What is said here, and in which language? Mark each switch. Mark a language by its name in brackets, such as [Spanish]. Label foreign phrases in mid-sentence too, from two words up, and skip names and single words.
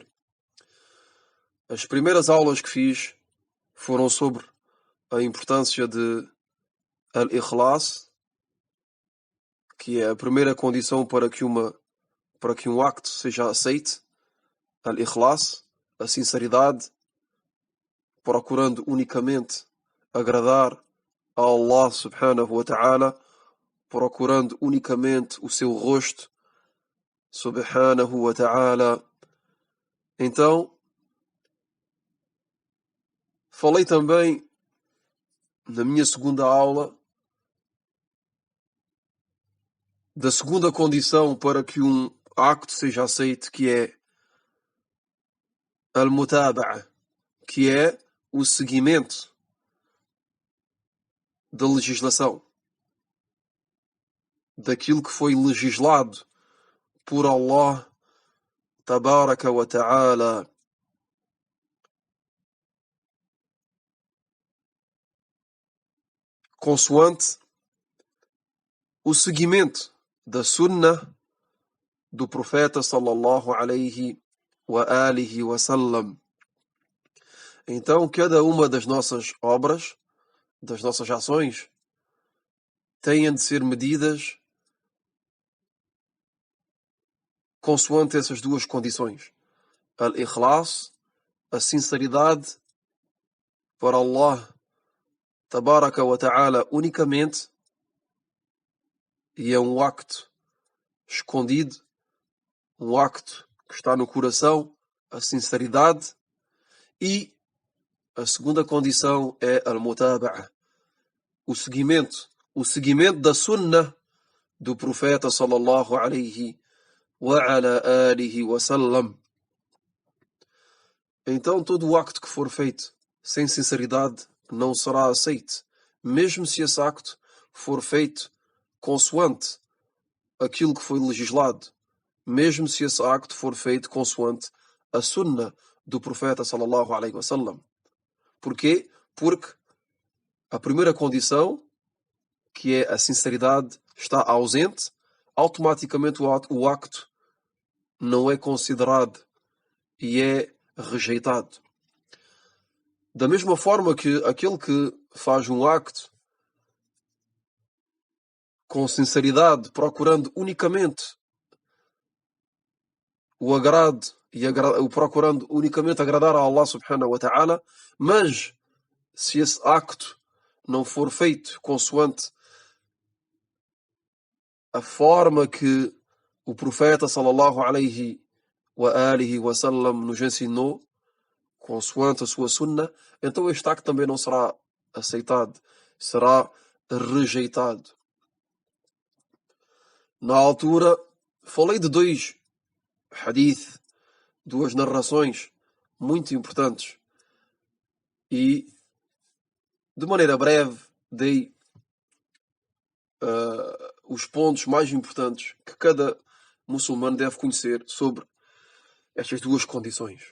[Portuguese] As primeiras aulas que fiz foram sobre a importância de al-ikhlas, que é a primeira condição para que um acto seja aceite. Al-ikhlas, a sinceridade, procurando unicamente agradar a Allah [Arabic] سبحانه وتعالى, [Portuguese] procurando unicamente o seu rosto [Arabic] سبحانه وتعالى. [Portuguese] Então, falei também na minha segunda aula da segunda condição para que um acto seja aceito, que é al-mutaba'a, que é o seguimento da legislação, daquilo que foi legislado por Allah [Arabic] تبارك وتعالى. [Portuguese] Consoante o seguimento da sunnah do profeta [Arabic] صلى الله عليه وآله وسلم. [Portuguese] Então, cada uma das nossas obras, das nossas ações, têm de ser medidas consoante essas duas condições. Al-ikhlas, a sinceridade para Allah [Arabic] تبارك وتعالى [Portuguese] unicamente, e é um acto escondido, um acto que está no coração, a sinceridade. E a segunda condição é al-mutaba'a, o seguimento da sunnah do profeta [Arabic] صلى الله عليه وعلى آله وسلم. [Portuguese] Então, todo o acto que for feito sem sinceridade não será aceito, mesmo se esse acto for feito consoante aquilo que foi legislado, mesmo se esse acto for feito consoante a sunnah do profeta [Arabic] صلى الله عليه وسلم. [Portuguese] Porquê? Porque a primeira condição, que é a sinceridade, está ausente, automaticamente o acto não é considerado e é rejeitado. Da mesma forma que aquele que faz um acto com sinceridade, procurando unicamente o agrado e procurando unicamente agradar a Allah [Arabic] سبحانه وتعالى, [Portuguese] mas se esse acto não for feito consoante a forma que o profeta [Arabic] صلى الله عليه وآله وسلم [Portuguese] nos ensinou, consoante a sua sunnah, então este acto também não será aceitado, será rejeitado. Na altura, falei de dois hadith, duas narrações muito importantes, e de maneira breve dei os pontos mais importantes que cada muçulmano deve conhecer sobre estas duas condições.